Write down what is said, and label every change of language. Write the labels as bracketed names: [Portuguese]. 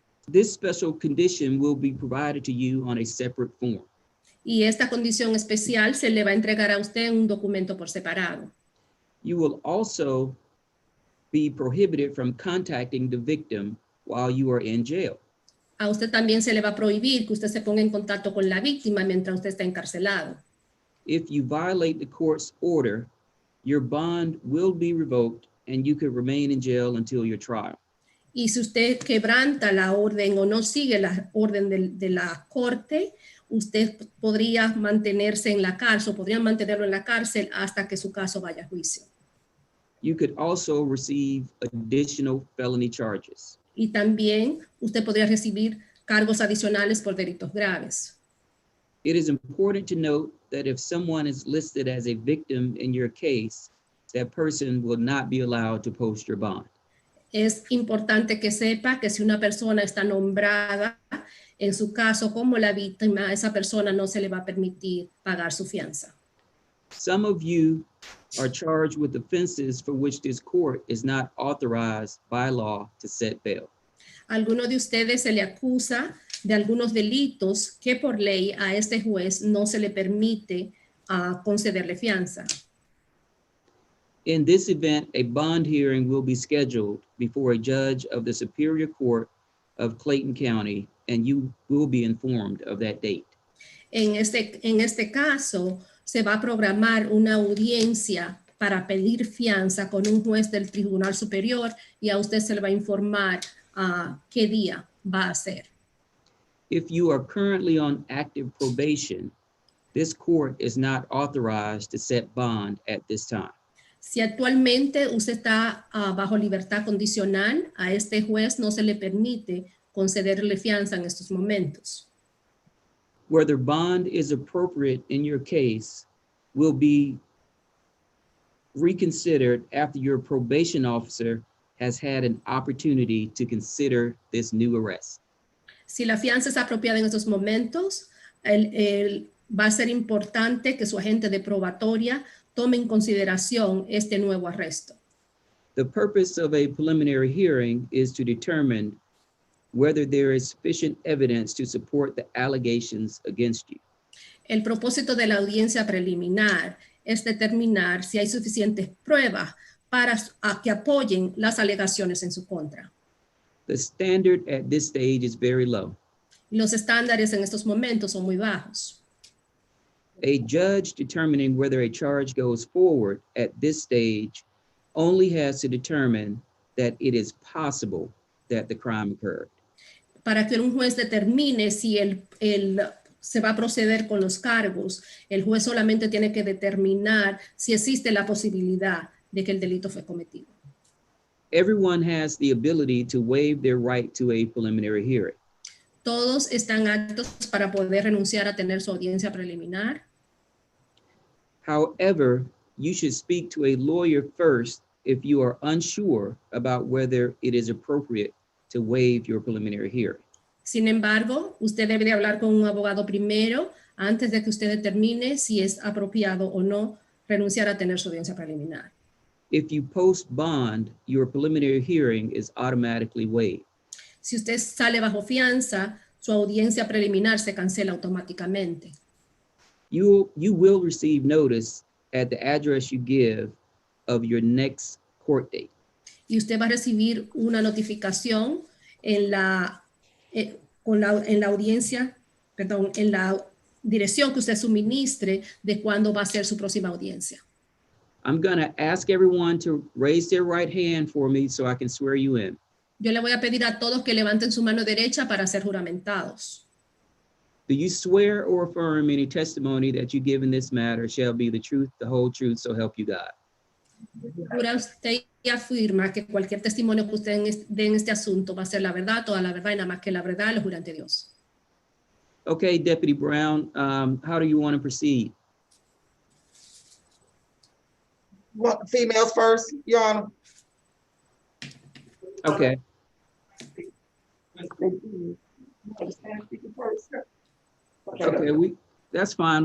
[English] This special condition will be provided to you on a separate form. [Spanish] Y esta condición especial se le va a entregar a usted en un documento por separado. [English] You will also be prohibited from contacting the victim while you are in jail. [Spanish] A usted también se le va a prohibir que usted se ponga en contacto con la víctima mientras usted está encarcelado. [English] If you violate the court's order, your bond will be revoked and you could remain in jail until your trial. [Spanish] Y si usted quebranta la orden o no sigue la orden de la corte, usted podría mantenerse en la cárcel, o podrían mantenerlo en la cárcel hasta que su caso vaya a juicio. [English] You could also receive additional felony charges. [Spanish] Y también usted podría recibir cargos adicionales por delitos graves. [English] It is important to note that if someone is listed as a victim in your case, that person will not be allowed to post your bond. [Spanish] Es importante que sepa que si una persona está nombrada en su caso como la víctima, a esa persona no se le va a permitir pagar su fianza. [English] Some of you are charged with offenses for which this court is not authorized by law to set bail. [Spanish] Algunos de ustedes se le acusa de algunos delitos que por ley a este juez no se le permite concederle fianza. [English] In this event, a bond hearing will be scheduled before a judge of the Superior Court of Clayton County, and you will be informed of that date. [Spanish] En este caso, se va a programar una audiencia para pedir fianza con un juez del Tribunal Superior y a usted se le va a informar qué día va a ser. [English] If you are currently on active probation, this court is not authorized to set bond at this time. [Spanish] Si actualmente usted está bajo libertad condicional, a este juez no se le permite concederle fianza en estos momentos. [English] Whether bond is appropriate in your case will be reconsidered after your probation officer has had an opportunity to consider this new arrest. [Spanish] Si la fianza es apropiada en estos momentos, va a ser importante que su agente de probatoria tome en consideración este nuevo arresto. [English] The purpose of a preliminary hearing is to determine whether there is sufficient evidence to support the allegations against you. [Spanish] El propósito de la audiencia preliminar es determinar si hay suficientes pruebas para que apoyen las alegaciones en su contra. [English] The standard at this stage is very low. [Spanish] Los estándares en estos momentos son muy bajos. [English] A judge determining whether a charge goes forward at this stage only has to determine that it is possible that the crime occurred. [Spanish] Para que un juez determine si se va a proceder con los cargos, el juez solamente tiene que determinar si existe la posibilidad de que el delito fue cometido. [English] Everyone has the ability to waive their right to a preliminary hearing. [Spanish] Todos están aptos para poder renunciar a tener su audiencia preliminar. [English] However, you should speak to a lawyer first if you are unsure about whether it is appropriate to waive your preliminary hearing. [Spanish] Sin embargo, usted debe de hablar con un abogado primero antes de que usted determine si es apropiado o no renunciar a tener su audiencia preliminar. [English] If you post bond, your preliminary hearing is automatically waived. [Spanish] Si usted sale bajo fianza, su audiencia preliminar se cancela automáticamente. [English] You will receive notice at the address you give of your next court date. [Spanish] Y usted va a recibir una notificación en la audiencia, perdón, en la dirección que usted suministre de cuándo va a ser su próxima audiencia. [English] I'm going to ask everyone to raise their right hand for me so I can swear you in. [Spanish] Yo le voy a pedir a todos que levanten su mano derecha para ser juramentados. [English] Do you swear or affirm any testimony that you give in this matter shall be the truth, the whole truth, so help you God? [Spanish] ¿Jura usted y afirma que cualquier testimonio que usted dé en este asunto va a ser la verdad, toda la verdad y nada más que la verdad, lo jura ante Dios? [English] Okay, Deputy Brown, how do you want to proceed? Want the females first, Your Honor? Okay, okay, that's fine.